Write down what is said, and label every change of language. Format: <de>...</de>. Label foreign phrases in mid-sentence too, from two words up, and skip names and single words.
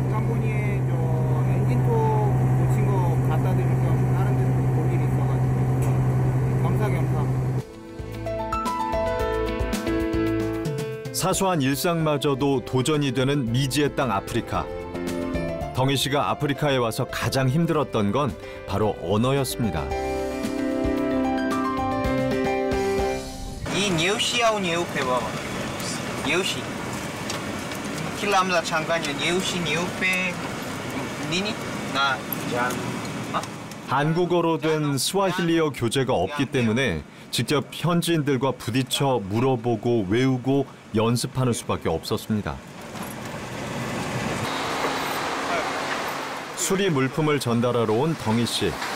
<ko>키간보니에 저 엔진톱 고친 거 갖다 드릴 겸 다른 데서 볼 일이 있어가지고 겸사겸사. 사소한 일상마저도 도전이 되는 미지의 땅 아프리카. 덩이 씨가 아프리카에 와서 가장 힘들었던 건 바로 언어였습니다.</ko> <sw>이 nyeusi au nyeupe baba? Nyeusi. Kila mtu changanya nyeusi nyeupe nini na jan.</sw> <ko>한국어로 된 스와힐리어 교재가 없기 때문에 직접 현지인들과 부딪혀 물어보고 외우고 연습하는 수밖에 없었습니다. 수리 물품을 전달하러 온 덩이 씨.</ko>